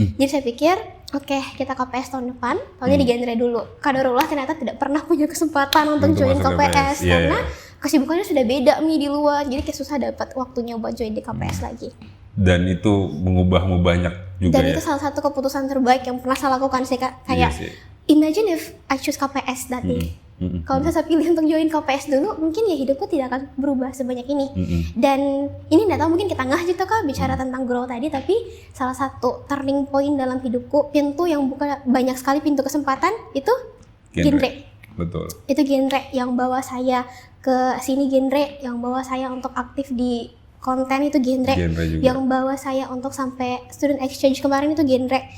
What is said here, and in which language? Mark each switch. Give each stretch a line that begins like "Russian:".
Indonesian: Jadi saya pikir, oke, kita KPS tahun depan, tahunnya di genre dulu. Kadarullah ternyata tidak pernah punya kesempatan untuk join KPS karena kesibukannya sudah beda di luar. Jadi kayak susah dapat waktunya buat join di KPS lagi. Dan itu mengubahmu banyak juga. Dan itu salah satu keputusan terbaik yang pernah saya lakukan sih Kak.
English: Kayak imagine if I choose KPS that day.
Indonesian: Kalau misalnya saya pilih untuk join KPS dulu, mungkin ya hidupku tidak akan berubah sebanyak ini. Dan ini nggak tahu, mungkin kita nggak gitu Kak bicara tentang grow tadi, tapi salah satu turning point dalam hidupku, pintu yang buka banyak sekali pintu kesempatan itu genre. Betul. Itu genre yang bawa saya ke sini, genre yang bawa saya untuk aktif di konten itu genre yang bawa saya untuk sampai student exchange kemarin itu genre.